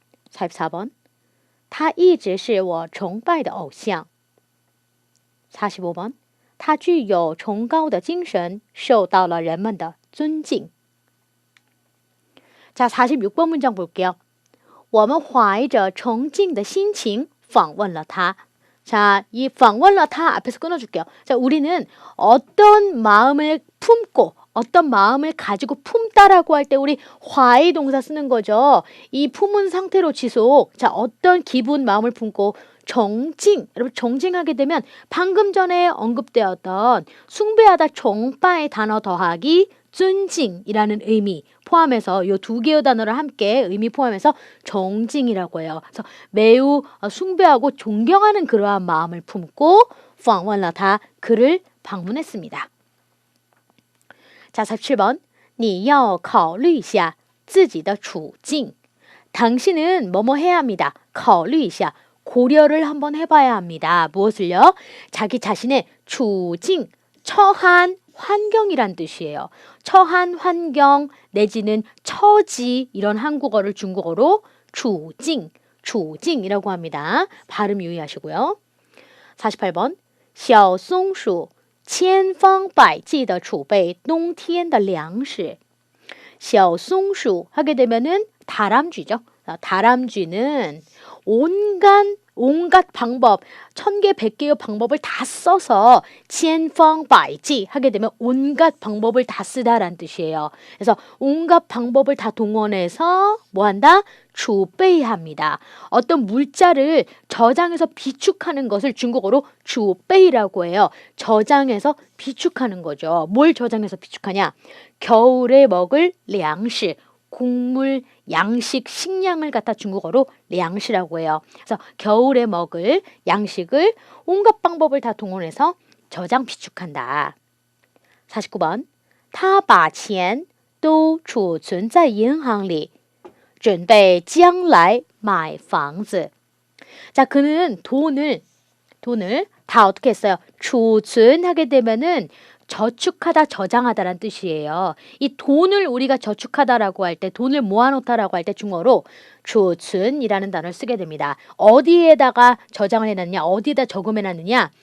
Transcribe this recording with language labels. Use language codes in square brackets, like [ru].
[zh] 44번 他一直是我崇拜的偶像。 45번 他具有崇高的精神，受到了人们的尊敬。 [ko] 자, 46번 문장 볼게요. [zh] 我们怀着崇敬的心情访问了他。 [ko] 자, 이 [zh] 访问了他 [ko] 앞에서 끊어줄게요. 자, 우리는 어떤 마음을 품고 어떤 마음을 가지고 품다라고 할 때 우리 화의 동사 쓰는 거죠. 이 품은 상태로 지속. 자, 어떤 기분, 마음을 품고 정징, 여러분 정징하게 되면 방금 전에 언급되었던 숭배하다 정바의 단어 더하기 쭌징이라는 의미 포함해서 이 두 개의 단어를 함께 의미 포함해서 정징이라고 해요. 그래서 매우 숭배하고 존경하는 그러한 마음을 품고 [zh] 访问了他 [ko] 그를 방문했습니다. [zh] 자, 47번 你要考虑一下自己的处境. [ko] 당신은 뭐뭐 해야 합니다. [zh] 考虑一下 [ko] 고려를 한번 해봐야 합니다. 무엇을요? 자기 자신의处境, 처한 환경이란 뜻이에요. 처한 환경 내지는 처지 이런 한국어를 중국어로 处境, 处境이라고 합니다. 발음 유의하시고요. [zh] 48번 小松鼠千方百计的储备冬天的粮食. [ko] 小松鼠 하게 되면은 다람쥐죠. 다람쥐는 온갖 방법, 1000개, 100개의 방법을 다 써서 千方百计 하게 되면 온갖 방법을 다 쓰다라는 뜻이에요. 그래서 온갖 방법을 다 동원해서 뭐한다? 储备합니다. 어떤 물자를 저장해서 비축하는 것을 중국어로 储备라고 해요. 저장해서 비축하는 거죠. 뭘 저장해서 비축하냐? 겨울에 먹을粮食, 곡물, 양식, 식량을 갖다 중국어로 량시라고 해요. 그래서 겨울에 먹을 양식을 온갖 방법을 다 동원해서 저장 비축한다. [zh] 49번 他把钱都储存在银行里准备将来买房子. [ko] 자, 그는 돈을 다 어떻게 했어요? 储存 하게 되면은 저축하다, 저장하다라는 뜻이에요. 이 돈을 우리가 저축하다라고 할 때, 돈을 모아놓다라고 할 때 중어로 储存이라는 단어를 쓰게 됩니다. 어디에다가 저장을 해놨냐, 어디에다 저금해놨느냐?